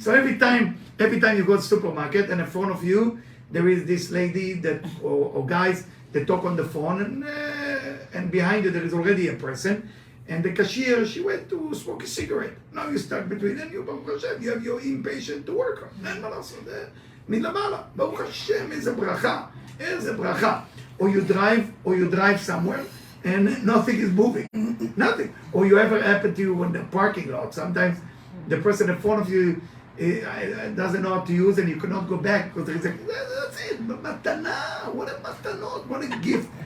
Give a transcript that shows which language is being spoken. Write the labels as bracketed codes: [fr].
[en] So every time you go to the supermarket and in front of you, there is this lady that or guys that talk on the phone, and behind you there is already a person, and the cashier, she went to smoke a cigarette. Now you stuck between them, you Baruch Hashem, you have your impatient to work on. [he] אין מה לעשות, מלמעלה. Baruch Hashem, איזה ברכה, איזה ברכה. [en] Or you drive somewhere and nothing is moving, nothing. Or you ever happen to you in the parking lot, sometimes the person in front of you doesn't know how to use and you cannot go back because there is that's it, matana, what a matanot, what a gift.